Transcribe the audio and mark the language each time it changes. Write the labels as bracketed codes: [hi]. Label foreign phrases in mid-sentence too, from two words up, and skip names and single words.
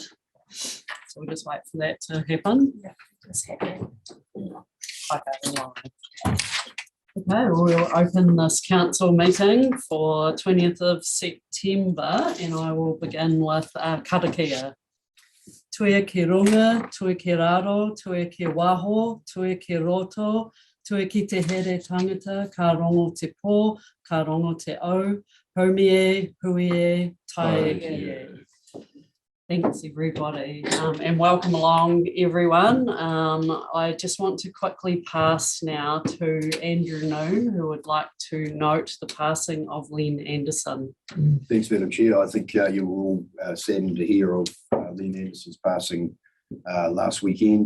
[en] So we'll just wait for that to happen. Yeah, just happening. Okay, we'll open this council meeting for 20th of September and I will begin with karakia. [mi] Tue ki runga, tue ki raro, tue ki waho, tue ki roto, tue ki te here tangata, ka rongo te pō, ka rongo te au, haumie, huie, tai e. [en] Thanks everybody and welcome along everyone. I just want to quickly pass now to Andrew Noon, who would like to note the passing of Len Anderson. Thanks, Madam Chair. I think you were all saddened to hear of Len Anderson's passing last weekend.